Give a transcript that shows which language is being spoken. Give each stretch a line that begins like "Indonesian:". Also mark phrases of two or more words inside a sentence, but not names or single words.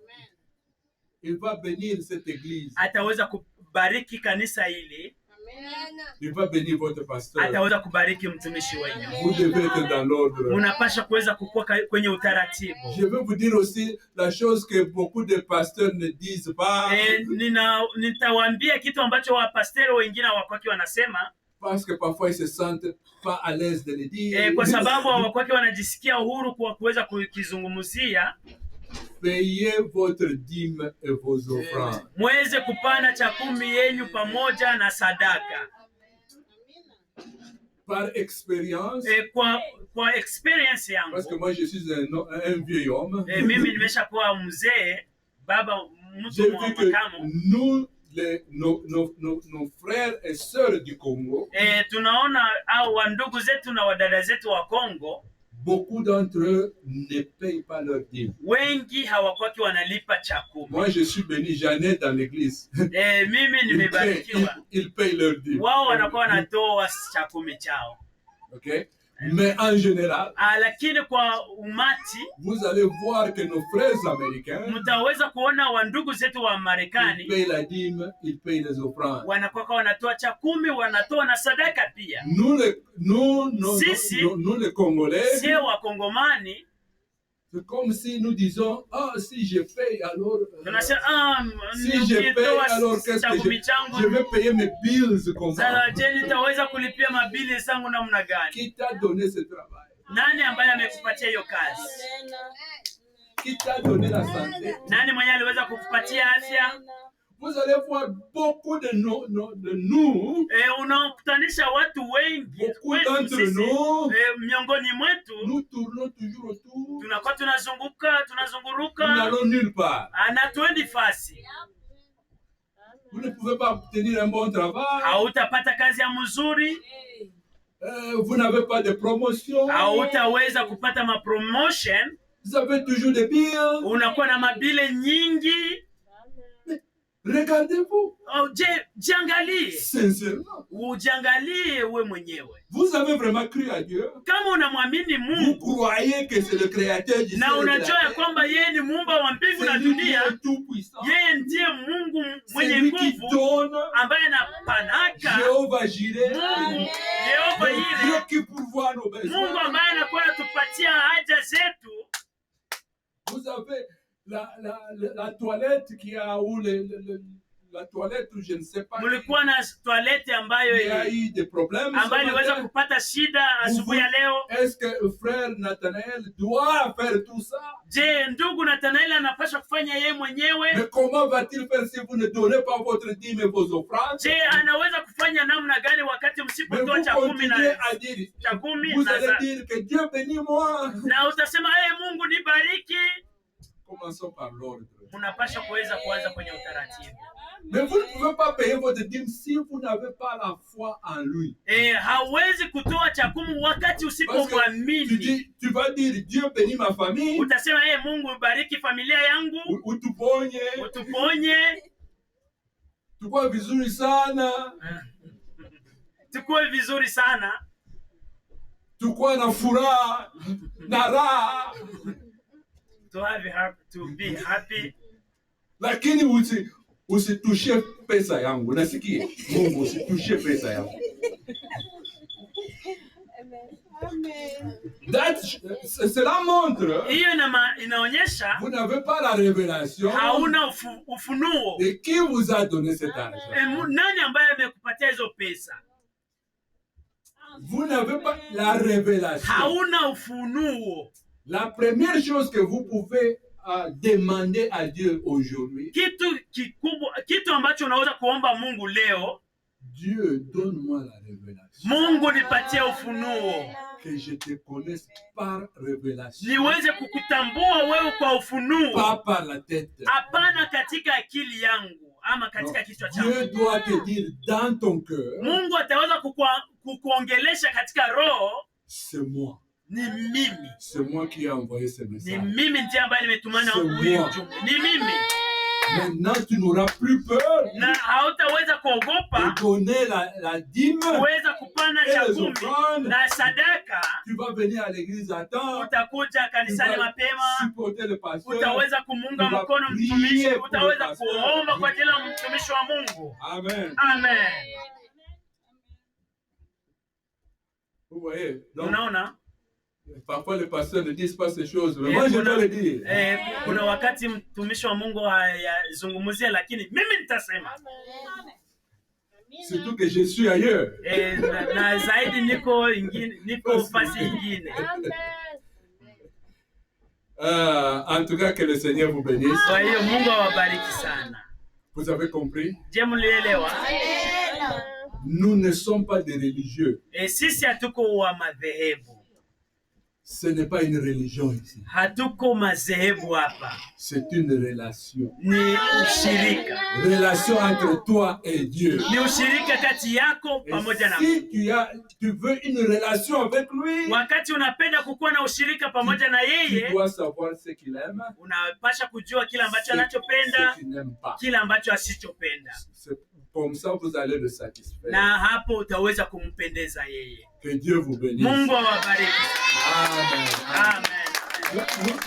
French: Il va bénir cette église.
Swahili: ataweza kubariki kanisa hili,
French: Il va bénir votre pasteur.
Swahili: ataweza kubariki mtumishi wenu.
French: Vous devez être dans l'ordre.
Swahili: Unapasha kuweza kukua kwenye utaratibu.
French: Je veux vous dire aussi la chose que beaucoup de pasteurs ne disent pas.
Swahili: Nitawaambia kitu ambacho wapasteri wengine hawakwaki wanasema,
French: Parce que parfois ils se sentent pas à l'aise de le dire.
Swahili: kwa sababu hawakwaki wanajisikia uhuru kwa kuweza kukizungumzia.
French: Payez votre dîme et vos offrandes.
Swahili: Mweze kupana cha 10 yenyu pamoja na sadaka.
French: par expérience,
Swahili: kwa experience yangu,
French: parce que moi je suis un vieil homme,
Swahili: mimi nimeshakuwa mzee, baba
French: j'ai
Swahili: mtu
French: vu que
Swahili: makamo.
French: nous, nos frères et sœurs du Congo,
Swahili: Tunaona au wandugu zetu na wadada zetu wa Kongo,
French: beaucoup d'entre eux ne payent pas leur dîme.
Swahili: wengi hawakwaki wanalipa cha kumi.
French: Moi, je suis béni, j'en ai dans l'église.
Swahili: Mimi nimebarikiwa.
French: Ils payent leur dîme.
Swahili: Wao wanakuwa wanatoa cha kumi chao.
French: Okay? Mais en général,
Swahili: Lakini kwa umati,
French: vous allez voir que nos frères américains,
Swahili: mtaweza kuona wandugu zetu wa Marekani,
French: ils payent la dîme, ils payent les offrandes.
Swahili: wanakuwa wanatoa cha kumi, wanatoa na sadaka pia.
French: Nous les Congolais,
Swahili: sio wa Kongomani,
French: c'est comme si nous disons, si je paye alors,
Swahili: tunasema
French: si je paye alors qu'est-ce que je vais payer mes bills comment?
Swahili: Sasa je, nitaweza kulipia mabili zangu namna gani?
French: Qui t'a donné ce travail?
Swahili: Nani ambaye amekupatia hiyo kazi?
French: Qui t'a donné la santé?
Swahili: Nani mwenye aliweza kukupatia afya?
French: Vous allez voir beaucoup de nous,
Swahili: Unakutanisha watu wengi,
French: beaucoup d'entre nous,
Swahili: miongoni mwetu,
French: nous tournons toujours autour,
Swahili: tunakuwa tunazunguruka,
French: nous n'allons nulle part.
Swahili: Anatuendi fasi.
French: Vous ne pouvez pas obtenir un bon travail,
Swahili: hautapata kazi ya mzuri,
French: vous n'avez pas de promotion,
Swahili: hautaweza kupata ma promotion,
French: vous avez toujours des billes,
Swahili: unakuwa na mabile nyingi.
French: Regardez-vous.
Swahili: Jiangalie.
French: Sincèrement.
Swahili: Ujiangalie we mwenyewe.
French: Vous avez vraiment cru à Dieu?
Swahili: Kama unamwamini Mungu,
French: vous croyez que c'est le créateur du ciel
Swahili: na unajua ya kwamba yeye ni muumba wa mbingu na dunia, yeye ndiye Mungu mwenye nguvu ambaye anapanaka,
French: Jehova Jireh,
Swahili: Jehova Jireh,
French: Dieu qui pourvoit nos besoins,
Swahili: Mungu ambaye anakuwa anatupatia haja zetu.
French: Vous avez la toilette qui a où la toilette, je ne sais pas.
Swahili: Mulikuwa na toilette ambayo
French: il y a eu des problèmes,
Swahili: ambayo iliweza kupata shida asubuhi ya leo.
French: Est-ce que frère Nathanaël doit faire tout ça?
Swahili: Je, ndugu Nathanaël anapaswa kufanya yeye mwenyewe?
French: Mais comment va-t-il faire si vous ne donnez pas votre dîme et vos offrandes?
Swahili: Je, anaweza kufanya namna gani wakati msipotoa cha kumi na cha kumi?
French: Vous allez dire que Dieu bénit moi.
Swahili: Na utasema Mungu nibariki.
French: Commençons par l'ordre.
Swahili: Unapaswa kuweza kuanza kwenye utaratibu.
French: Mais vous ne pouvez pas payer votre dîme si vous n'avez pas la foi en lui.
Swahili: Hawezi kutoa cha kumi wakati usipomwamini.
French: Tu vas dire Dieu bénit ma famille.
Swahili: Utasema Mungu bariki familia yangu. Utuponye. Tukue vizuri sana. Tukue vizuri sana. Tukue na furaha na raha.
English: To be happy.
Swahili: Lakini usitouche pesa yangu. Nasikia Mungu, usitouche pesa yangu.
French: Cela montre,
Swahili: inaonyesha
French: vous n'avez pas la révélation
Swahili: hauna ufunuo
French: de qui vous a donné cet argent.
Swahili: Nani ambaye amekupatia hizo pesa?
French: Vous n'avez pas la révélation.
Swahili: Hauna ufunuo.
French: La première chose que vous pouvez demander à Dieu aujourd'hui,
Swahili: kitu ambacho unaweza kuomba Mungu leo,
French: Dieu, donne-moi la révélation.
Swahili: Mungu nipatie ufunuo.
French: Que je te connaisse par révélation.
Swahili: Niweze kukutambua wewe kwa ufunuo.
French: Pas par la tête.
Swahili: Hapana katika akili yangu ama katika kichwa changu.
French: Dieu doit te dire dans ton cœur.
Swahili: Mungu ataweza kukuongelesha katika roho.
French: C'est moi.
Swahili: Ni mimi.
French: C'est moi qui ai envoyé ce message.
Swahili: Ni mimi ndiye ambaye nimetumana huyu ujumbe. Ni mimi.
French: Maintenant, tu n'auras plus peur.
Swahili: Na hautaweza kuogopa.
French: De donner la dîme.
Swahili: Kuweza kupana cha kumi na sadaka.
French: Tu vas venir à l'église à temps.
Swahili: Utakuja kanisani mapema.
French: Supporter le pasteur.
Swahili: Utaweza kumunga mkono mtumishi. Utaweza kuomba kwa ajili ya mtumishi wa Mungu.
French: Amen.
Swahili: Amen.
French: Vous voyez? Donc,
Swahili: unaona?
French: Parfois les pasteurs ne disent pas ces choses, mais moi je dois le dire.
Swahili: Kuna wakati mtumishi wa Mungu hayazungumzia, lakini mimi nitasema.
French: Surtout que je suis ailleurs.
Swahili: Na zaidi niko fasi ingine.
French: En tout cas, que le Seigneur vous bénisse.
Swahili: Kwa hiyo Mungu awabariki sana.
French: Vous avez compris?
Swahili: Je, mlielewa?
French: Nous ne sommes pas des religieux.
Swahili: Sisi hatuko wa madhehebu.
French: Ce n'est pas une religion ici.
Swahili: Hatuko madhehebu hapa.
French: C'est une relation.
Swahili: Ni ushirika.
French: Relation entre toi et Dieu.
Swahili: Ni ushirika kati yako pamoja na Mungu.
French: Si tu veux une relation avec lui,
Swahili: wakati unapenda kukuwa na ushirika pamoja na yeye,
French: tu dois savoir ce qu'il aime,
Swahili: unapasha kujua kila ambacho anachopenda, kila ambacho asichopenda.
French: Comme ça, vous allez le satisfaire.
Swahili: Na hapo utaweza kumpendeza yeye.
French: Que Dieu vous bénisse.
Swahili: Mungu awabariki.
French: Amen.
Swahili: Amen.